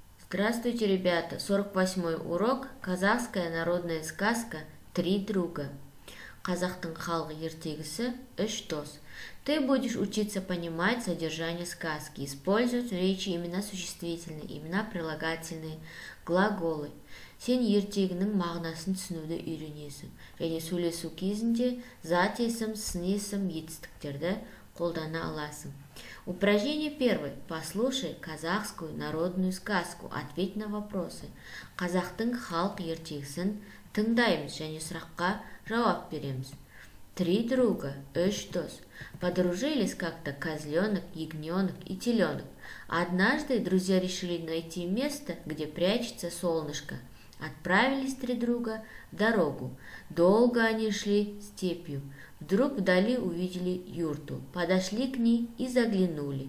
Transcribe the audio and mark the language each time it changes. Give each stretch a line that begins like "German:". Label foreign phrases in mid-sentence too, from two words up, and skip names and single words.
Russian: Здравствуйте, ребята! 48-й урок. Казахская народная сказка «Три друга».
Kazakh: Қазақтың халық ертегісі «Үш дос».
Russian: Ты будешь учиться понимать содержание сказки, использовать в речи имена существительные, имена прилагательные, глаголы.
Kazakh: Сен ертегінің мағынасын түсінуді үйренесің, және сөйлесу кезінде зат есім, сын есім, етістіктерді қолдана аласың.
Russian: Упражнение первое. Послушай казахскую народную сказку. Ответь на вопросы.
Kazakh: Қазақтың халық ертегісін тыңдаймыз және сұраққа жауап береміз.
Russian: Три друга,
Kazakh: үш дос.
Russian: Подружились как-то козленок, ягненок и теленок. Однажды друзья решили найти место, где прячется солнышко. Отправились три друга в дорогу. Долго они шли степью. Вдруг вдали увидели юрту. Подошли к ней и заглянули.